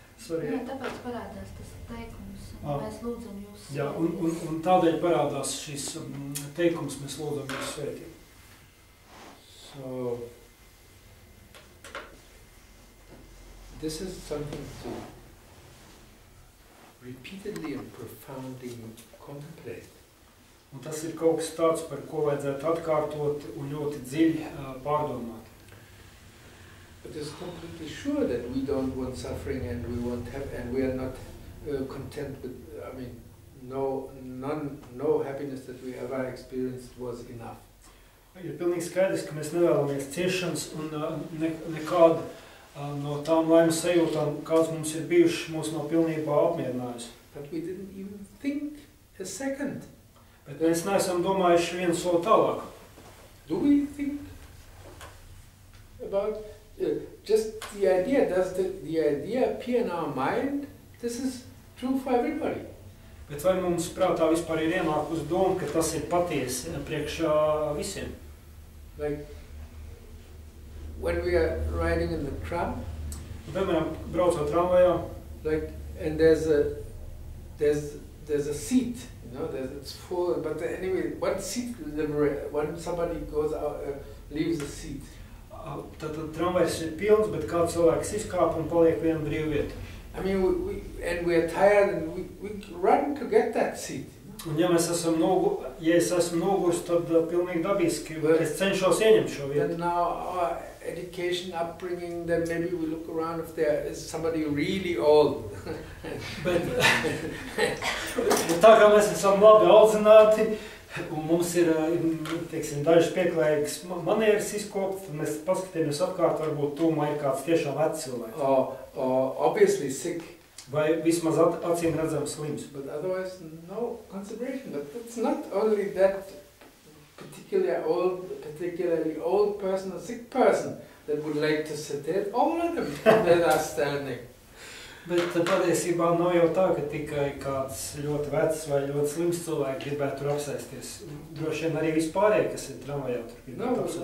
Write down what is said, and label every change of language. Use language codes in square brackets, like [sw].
[lv] Jā, tāpēc parādās tas teikums, mēs lūdzam jūs svētību. Jā, un tādēļ parādās šis teikums, mēs lūdzam jūs svētību. [en] So, this is something to repeatedly and profoundly contemplate. [lv] Un tas ir kaut kas tāds, par ko vajadzētu atkārtot un ļoti dziļi pārdomāt. [en] It is completely sure that we don't want suffering and we are not content with, I mean, no happiness that we ever experienced was enough. [lv] Ir pilnīgi skaidrs, ka mēs nevēlamies ciešanas un nekādu no tām laimes sajūtām, kāds mums ir bijušas, mūs nav pilnībā apmierinājusi. [en] But we didn't even think a second. [lv] Bet mēs neesam domājuši vienu soli tālāk. [en] Do we think about just the idea? Does the idea appear in our mind? This is true for everybody. [lv] Bet vai mums prātā vispār ir ienākusi doma, ka tas ir patiesi priekšā visiem? [en] Like when we are riding in the tram, [lv] piemēram, braucot tramvajā, [en] like, and there's a seat, you know, it's full, but anyway, one seat when somebody goes out, leaves the seat. [lv] Tad tramvajs ir pilns, bet kāds cilvēks izkāp un paliek viena brīva vieta. [en] I mean, we are tired and we run to get that seat. [lv] Un ja es esmu nogurs, tad pilnīgi dabiski es cenšos ieņemt šo vietu. [en] And now our education, upbringing, then maybe we look around if there is somebody really old. [lv] Bet tā kā mēs esam labi audzināti, un mums ir, teiksim, dažas pieklājīgas manieres izkopt, tad mēs paskatīmies apkārt, varbūt tūmā ir kāds tiešām vecs cilvēks. [en] Or obviously sick. [lv] Vai vismaz acīm redzams slims. [en] But otherwise, no consideration. But it's not only that particularly old person or sick person that would like to sit there. All of them that are standing. [lv] Bet patiesībā nav jau tā, ka tikai kāds ļoti vecs vai ļoti slims cilvēks gribētu tur apsēsties. Droši vien arī vispārēji, kas ir tramvajā, tur gribētu apsēsties.